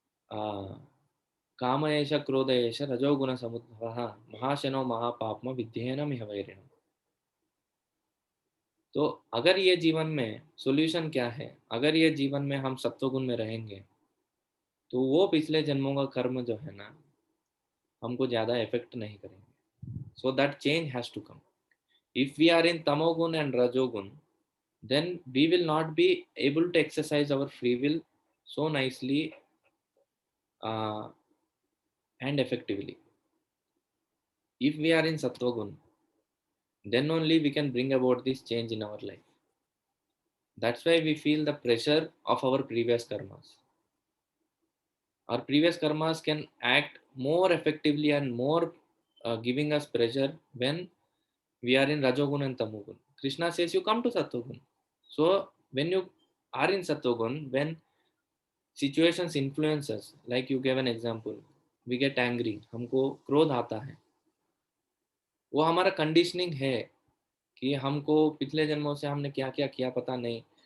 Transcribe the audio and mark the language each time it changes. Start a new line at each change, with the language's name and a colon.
Sanskrit: काम एष क्रोध एष रजोगुण समुद्भवः महाशनो महापाप्म विद्येन मिह वैरिणम्।
Hindi: तो अगर ये जीवन में सॉल्यूशन क्या है, अगर ये जीवन में हम सत्वगुण में रहेंगे तो वो पिछले जन्मों का कर्म जो है ना हमको ज्यादा इफेक्ट नहीं करेंगे।
English: So that change has to come. If we are in tamogun and rajogun, then we will not be able to exercise our free will so nicely uh, and effectively. If we are in sattvagun, then only we can bring about this change in our life. That's why we feel the pressure of our previous karmas. Our previous karmas can act more effectively and more giving us pressure when we are in rajogun and tamogun. Krishna says you come to sattvagun. So when you are in sattvagun, when situations influence us, like you gave an example, we get angry,
Hindi: हमको क्रोध आता है, वो हमारा conditioning है कि हमको पिछले जन्मों से हमने क्या क्या किया पता नहीं।